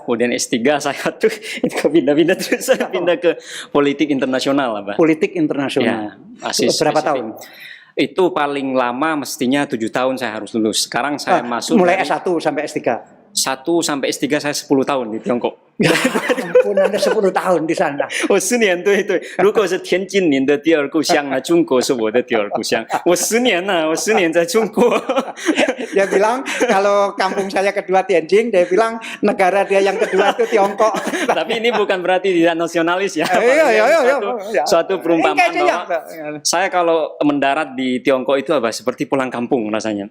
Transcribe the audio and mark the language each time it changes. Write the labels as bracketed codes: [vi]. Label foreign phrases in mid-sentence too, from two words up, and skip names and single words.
[id] Kemudian S3 saya tuh itu pindah-pindah terus saya pindah ke politik internasional, Pak. Politik internasional. Berapa tahun? Itu paling lama mestinya 7 tahun saya harus lulus. Sekarang saya masuk mulai S1 sampai S3. 1 sampai S3 saya 10 tahun di Tiongkok. Ya ampun, Anda 10 tahun di sana. [zh] 我10年，对对。如果是天津您的第二故乡啊，中国是我的第二故乡。我10年了，我10年在中国。 [id] Dia bilang kalau kampung saya kedua Tianjin, dia bilang negara dia yang kedua itu Tiongkok. Tapi ini bukan berarti tidak nasionalis ya. Iya. Suatu perumpamaan bahwa saya kalau mendarat di Tiongkok itu apa seperti pulang kampung rasanya.